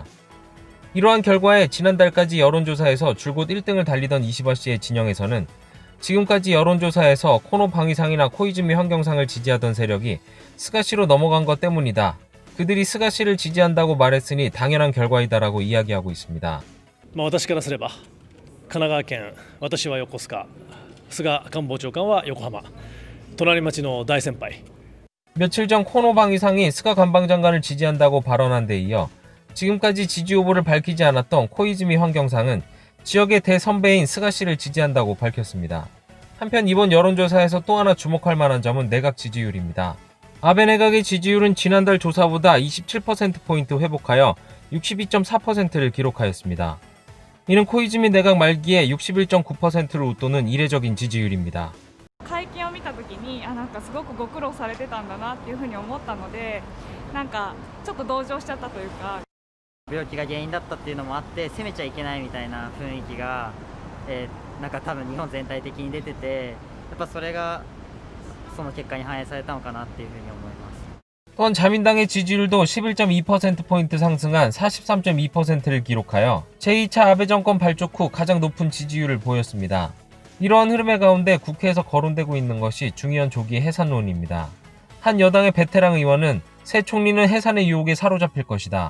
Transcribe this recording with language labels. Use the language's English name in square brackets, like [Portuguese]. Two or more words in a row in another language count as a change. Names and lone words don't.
[Korean] 이러한 결과에 지난달까지 여론조사에서 줄곧 1등을 달리던 이시바 씨의 진영에서는 지금까지 여론조사에서 코노 방위상이나 코이즈미 환경상을 지지하던 세력이 스가 씨로 넘어간 것 때문이다. 그들이 스가 씨를 지지한다고 말했으니 당연한 결과이다라고 이야기하고 있습니다. [Japanese] 私からすれば神奈川県、私は横須賀、菅官房長官は横浜、隣町の大先輩。 [Korean] 며칠 전 코노 방위상이 스가 관방장관을 지지한다고 발언한 데 이어 지금까지 지지 후보를 밝히지 않았던 코이즈미 환경상은 지역의 대선배인 스가 씨를 지지한다고 밝혔습니다. 한편 이번 여론조사에서 또 하나 주목할 만한 점은 내각 지지율입니다. 아베 내각의 지지율은 지난달 조사보다 27%포인트 회복하여 62.4%를 기록하였습니다. 이는 코이즈미 내각 말기에 61.9%를 웃도는 이례적인 지지율입니다. [Japanese] 会見を見たときになんかすごくご苦労されてたんだなっていうふうに思ったので、なんかちょっと同情しちゃったというか、病気が原因だったっていうのもあって責めちゃいけないみたいな雰囲気が、なんか多分日本全体的に出てて、やっぱそれがその結果に反映されたのかなっていうふうに思います。 [Korean] 또한 자민당의 지지율도 11.2%포인트 상승한 43.2%를 기록하여 제2차 아베 정권 발족 후 가장 높은 지지율을 보였습니다. 이러한 흐름의 가운데 국회에서 거론되고 있는 것이 중의원 조기 해산론입니다. 한 여당의 베테랑 의원은 새 총리는 해산의 유혹에 사로잡힐 것이다.